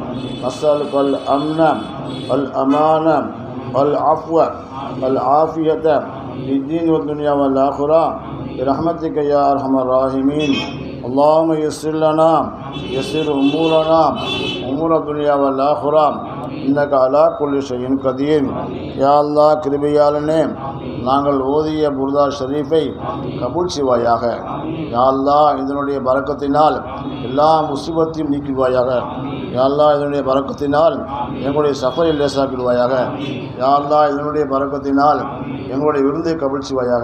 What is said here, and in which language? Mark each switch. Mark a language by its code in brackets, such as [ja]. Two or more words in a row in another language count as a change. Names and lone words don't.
[ar] نسألك الأمن والأمان والعفو والعافية في الدين والدنيا والآخرة برحمتك يا أرحم الراحمين. اللهم يسر لنا يسر أمورنا أمور الدنيا والآخرة إنك على كل شيء قدير. يا الله [ta] கிருபையாளனே, நாங்கள் ஓதிய புர்தா ஷரீஃபை கபூல் செய்வாயாக. [ar] يا الله, [ta] இதனுடைய பரக்கத்தினால் எல்லா முசீபத்தையும் நீக்குவாயாக. [ar] يا الله, [ta] இதனுடைய பரக்கத்தினால் எங்களுடைய சஃபரை லேசாக்கிடுவாயாக. [ar] يا الله, [ta] இதனுடைய பரக்கத்தினால் எங்களுடைய விருந்தை கபூல் செய்வாயாக.